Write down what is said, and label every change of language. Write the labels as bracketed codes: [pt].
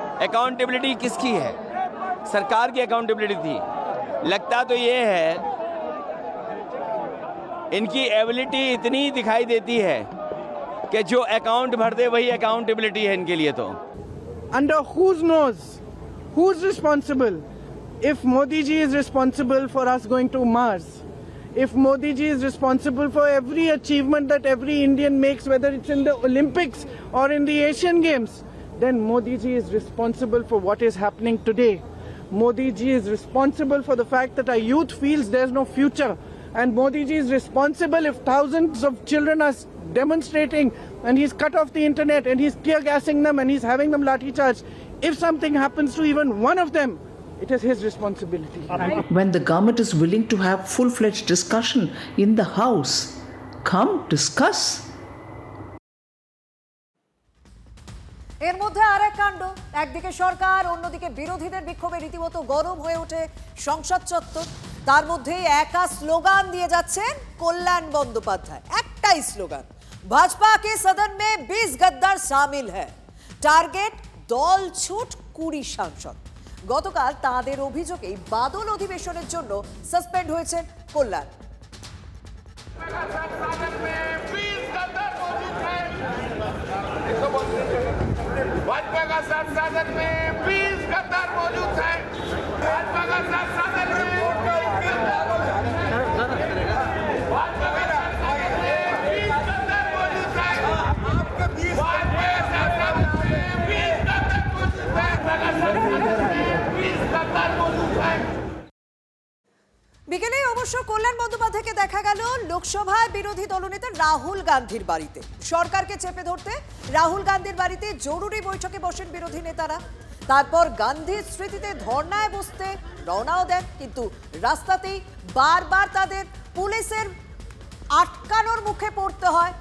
[hi] Accountability किसकी है? सरकार की अकाउंटेबिलिटी थी। लगता तो ये है इनकी एबिलिटी इतनी दिखाई देती है कि जो अकाउंट भर दे वही अकाउंटेबिलिटी है इनके लिए। तो [en] Under whose nose? Who's responsible? If Modi ji is responsible for us going to Mars, If Modi ji is responsible for every achievement that every Indian makes, whether it's in the Olympics or in the Asian Games, then Modi ji is responsible for what is happening today. Modi ji is responsible for the fact that our youth feels there's no future. And Modi ji is responsible if thousands of children are demonstrating and he's cut off the internet and he's tear gassing them and he's having them lathi charge. If something happens to even one of them, it is his responsibility. When the government is willing to have full-fledged discussion in the House, come discuss. [bn] এর মধ্যে আরেক কাণ্ড, একদিকে সরকার, অন্যদিকে বিরোধীদের বিক্ষোভে রীতিমতো গরম হয়ে ওঠে সংসদ চত্বর। তার মধ্যে একা স্লোগান দিয়ে যাচ্ছেন কল্যাণ বন্দ্যোপাধ্যায়, একটাই স্লোগান, [hi] ভাজপা কে সদন মে 20 গদ্দার শামিল হ্যায়, [bn] টার্গেট দল ছুট 20 সাংসদ। গতকাল তাঁদের অভিযোগে বাদল অধিবেশনের জন্য সাসপেন্ড হয়েছেন কল্যাণ। [hi] भाजपा का संसद में 20 गद्दार मौजूद है। भाजपा का संसद में 20 गद्दार मौजूद है। भाजपा का संसद में 20 गद्दार मौजूद है। भाजपा का संसद में 20 गद्दार मौजूद है। भाजपा का संसद में 20 गद्दार मौजूद है। [bn] বিকেলে অবশ্য কল্যাণ বন্দ্যোপাধ্যায়কে দেখা গেল লোকসভায় বিরোধী দলনেতা রাহুল গান্ধীর বাড়িতে। সরকারকে চেপে ধরতে রাহুল গান্ধীর বাড়িতে জরুরি বৈঠকে বসেন বিরোধী নেতারা। তারপর গান্ধীর স্মৃতিতে ধর্নায় বসতে রওনাও দেন, কিন্তু রাস্তাতেই বারবার তাদের পুলিশের আটকানোর মুখে পড়তে হয়।